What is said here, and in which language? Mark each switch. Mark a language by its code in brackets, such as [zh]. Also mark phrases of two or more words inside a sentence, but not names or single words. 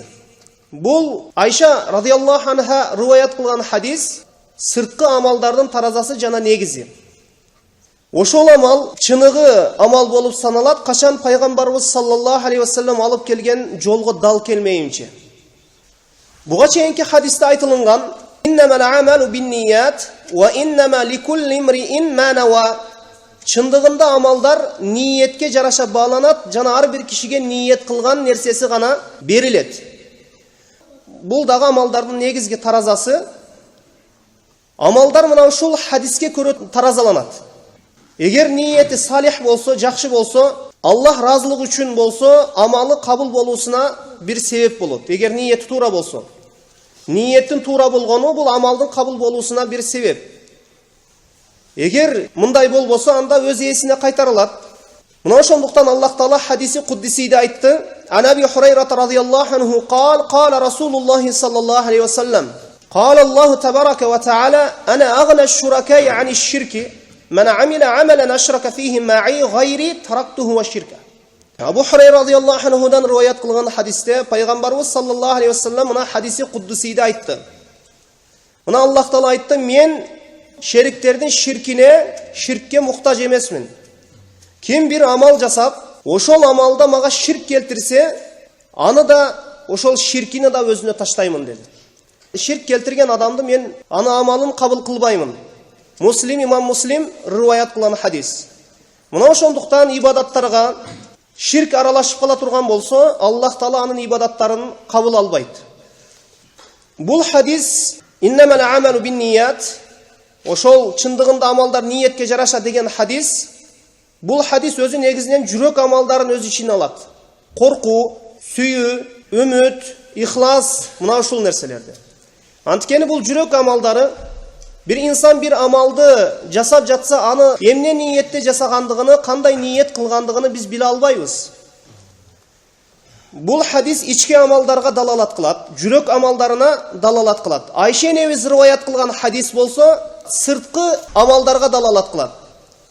[ky] Бул Айша [ar] رضي الله عنها [ky] риваят кылган хадис сырткы амалдардын таразасы жана негизи. Ошол амал чыныгы амал болуп саналат качан пайгамбарыбыз [ar] صلى الله عليه وسلم [ky] алып келген жолго дал келмейинче. Буга чейинки хадисте айтылган [ar] إنما الأعمال بالنية وإنما لكل امرئ ما نوى. [ky] Чындыгында амалдар ниетке жараша бааланат, жана ар бир кишиге ниет кылган нерсеси гана берилет. Бул дагы амалдардын негизги таразасы. Амалдар мына ушул хадиске көрө таразаланат. Эгер ниети салих болсо, жакшы болсо, Аллах разылыгы үчүн болсо, амалы кабыл болуусуна бир себеп болот. Эгер ниети туура болсо, ниеттин туура болгону бул амалдын кабыл болуусуна бир себеп. Эгер мындай болбосо, анда өз ээсине кайтарылат. Мына ошондуктан Аллах Таала хадиси куддисиде айтты. [ar] عن أبي هريرة رضي الله عنه قال رسول الله صلى الله عليه وسلم. قال الله تبارك وتعالى أنا أغنى الشركاء عن الشرك من عمل عملا أشرك فيه معي غيري تركته والشرك. [ky] Абу Хурайра радиаллаху анхудан риваят кылган хадисте пайгамбарыбыз [ar] صلى الله عليه وسلم [ky] мына хадиси куддусиде айтты. Мына Аллах Таала айтты: "Мен шериктердин ширкке муктаж эмесмин. Ким бир амал жасап, ошол амалда мага ширк келтирсе, аны да ошол ширкини да өзүнө таштаймын" деди. Ширк келтирген адамды мен аны амалын кабыл кылбаймын. Муслим, имам Муслим риваят кылган хадис. Мына ошондуктан ибадаттарга ширк аралашып кала турган болсо, Аллах Таала анын ибадаттарын кабыл албайт. Бул хадис [ar] إنما الأعمال بالنيات, [ky] ошол чындыгында амалдар ниетке жараша деген хадис. Бул хадис өзү негизинен жүрөк амалдарын өз ичине алат. Коркуу, сүйүү, үмүт, ихлас, мына ушул нерселерди. Анткени бул жүрөк амалдары bir insan bir amalды жасап жатса, аны эмне ниетте жасагандыгын, кандай ниет кылгандыгын биз биле албайбыз. Бул хадис ички амалдарга далалат кылат, жүрөк амалдарына далалат кылат. Айша энебиз риваят кылган хадис болсо, сырткы амалдарга далалат кылат.